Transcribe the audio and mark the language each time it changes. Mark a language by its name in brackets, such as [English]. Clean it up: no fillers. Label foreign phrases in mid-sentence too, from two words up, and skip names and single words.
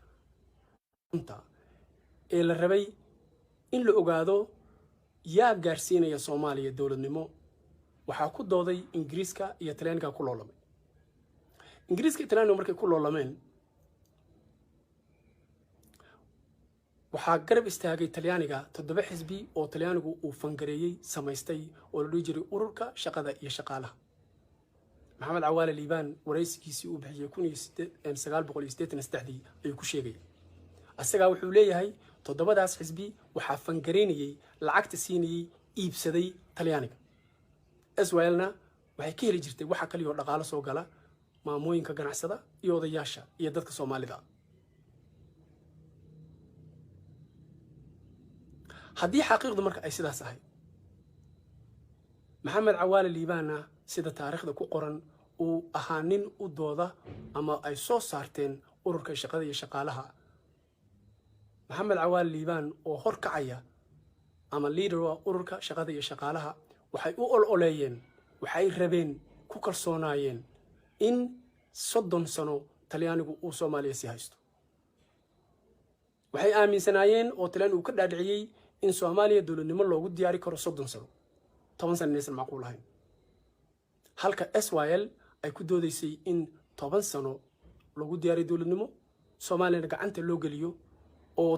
[Somali] ee la rabay in la ogaado yaa gaarsiinaya Soomaaliya dawladnimo waxa ku dooday Ingiriiska iyo Talyaaniga ku loolamay Ingiriiska iyo Talyaaniga markay ku loolameen waxa garab istaagay Talyaaniga 7 xisbi oo Talyaanigu uu fangareeyay samaystay oo la dhigi jiray ururka shaqada iyo shaqaalaha محمد عوال الليبان ورئيسكيسي uu bixiyay 1983 ayuu ku sheegay asaga wuxuu leeyahay toddobadaas xisbi waxa fangareynayay lacagta siinayay iibsaday Talyaaniga Israelna waxay ka heli jirtay waxa kaliya oo dhaqaale soo gala maamooyinka ganacsada iyo odayaasha iyo dadka Soomaalida haddii xaqiiqdu marka ay sidaas ahay محمد عوال الليبان sida taariikhda ku qoran uu ahaa nin u dooda ama ay soo saarteen ururka shaqada iyo shaqaalaha محمد عوال الليبان oo hor kacaya ama leader ururka shaqada iyo shaqaalaha waxay u ololeeyeen waxay rabeen ku kalsoonaayeen in 30 sano Talyaanigu uu Soomaaliya si haysto waxay aaminsanaayeen oo Talyaanigu uu ka dhaadhiciyay in Soomaaliya dawladnimo loogu diyaari karo 30 sano 10 sano aysan macquul ahayn halka SYL ay ku doodaysay in 10 sano lagu diyaariyo dawladnimo Soomaaliya gacanta loo geliyo oo